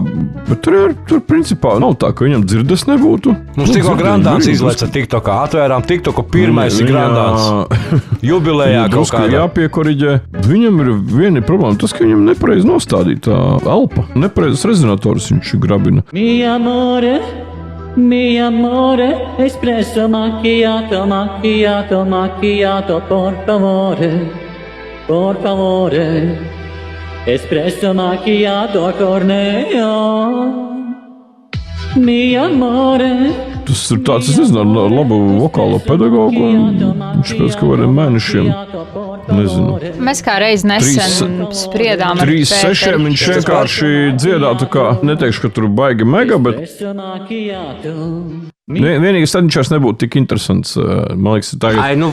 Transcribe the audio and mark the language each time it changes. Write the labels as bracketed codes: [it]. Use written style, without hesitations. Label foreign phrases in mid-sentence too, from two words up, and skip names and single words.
[lv] Bet tur principā nav tā, ka viņam dzirdes nebūtu. Mums tikko Grandāns izlaica TikTokā. Atvērām TikToku, pirmais ir Grandāns. Jubilejā kaut kādā. Jāpiekoriģē. Viņam ir viena problēma, tas, ka viņam nepareiz nostādīta elpa. Nepareizes rezonators viņš grabina. [it] Mi amore, espresso macchiato, macchiato, macchiato, por favore, espresso macchiato, corneo, mi amore. [lv] Tas ir tāds, es nezinu, ar labu vokālo pedagogu, un viņš pēc kaut kādiem mēnešiem, nezinu. Mēs kā reiz nesen spriedām ar 3-6 viņš vienkārši dziedātu, kā, neteikšu, ka tur baigi mega, bet vienīgais tad viņš vairs nebūtu tik interesants, man liekas, tagad.